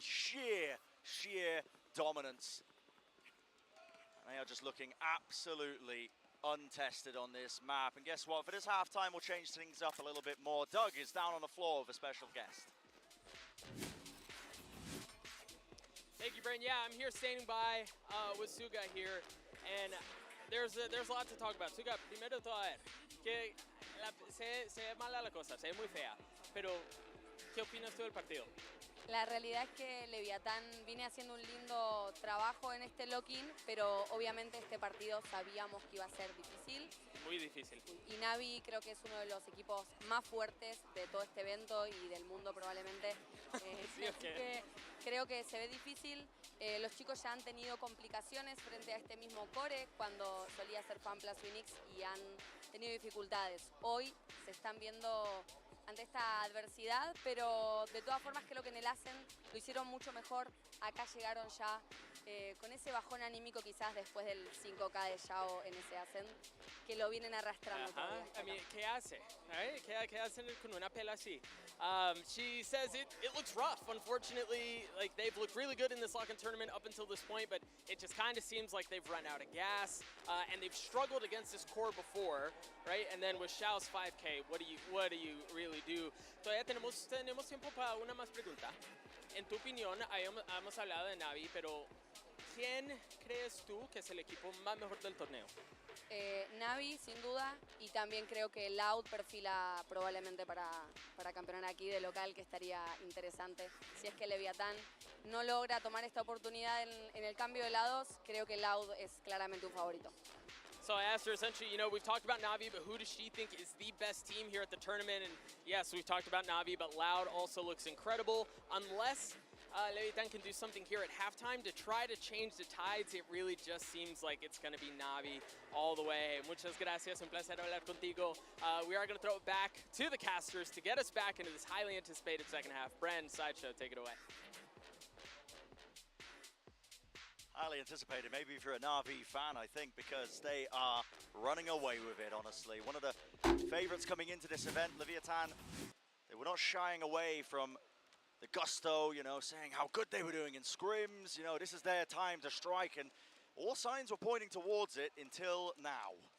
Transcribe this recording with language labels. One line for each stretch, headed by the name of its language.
English: Sheer dominance. And they are just looking absolutely untested on this map. And guess what? For this halftime, we'll change things up a little bit more. Doug is down on the floor with a special guest. Thank you, Brent. Yeah, I'm here standing by with Suga here, and there's a lot to talk about.
Spanish: Suga, primero de todo, a ver, que se ve mala la cosa, se ve muy fea, pero ¿qué opinas tú del partido? La realidad es que Leviatán viene haciendo un lindo trabajo en este lock-in, pero obviamente este partido sabíamos que iba a ser difícil. Muy difícil. Y Navi creo que es uno de los equipos más fuertes de todo este evento y del mundo probablemente. Sí, Así que creo que se ve difícil. Los chicos ya han tenido complicaciones frente a este mismo core cuando solía ser FanPlus Phoenix y han tenido dificultades. Hoy se están viendo ante esta adversidad, pero de todas formas creo que en el Ascent lo hicieron mucho mejor. Acá llegaron ya con ese bajón anímico quizás después del 5K de Yao en ese Ascent, que lo vienen arrastrando todavía.
English: I mean,
Spanish: ¿qué hace?
English: Right?
Spanish: ¿Qué hacen con una pela así?
English: She says it looks rough. Unfortunately, like they've looked really good in this lock-in tournament up until this point, but it just kind of seems like they've run out of gas, and they've struggled against this core before, right? And then with Xiao's 5K, what do you really do?
Spanish: Todavía tenemos tiempo para una más pregunta. En tu opinión, hemos hablado de Navi, pero ¿quién crees tú que es el equipo más mejor del torneo? Navi, sin duda, y también creo que Loud perfila probablemente para campeonar aquí de local, que estaría interesante. Si es que Leviatán no logra tomar esta oportunidad en el cambio de lados, creo que Loud es claramente un favorito.
English: So I asked her essentially, you know, we've talked about Navi, but who does she think is the best team here at the tournament? And yes, we've talked about Navi, but Loud also looks incredible. Unless Leviatán can do something here at halftime to try to change the tides, it really just seems like it's going to be Navi all the way.
Spanish: Muchas gracias, un placer hablar contigo.
English: We are going to throw it back to the casters to get us back into this highly anticipated second half. Bren, Sideshow, take it away. Highly anticipated, maybe if you're a Na'Vi fan, I think, because they are running away with it, honestly. One of the favorites coming into this event, Leviatán, they were not shying away from the gusto, you know, saying how good they were doing in scrims, you know, this is their time to strike, and all signs were pointing towards it until now.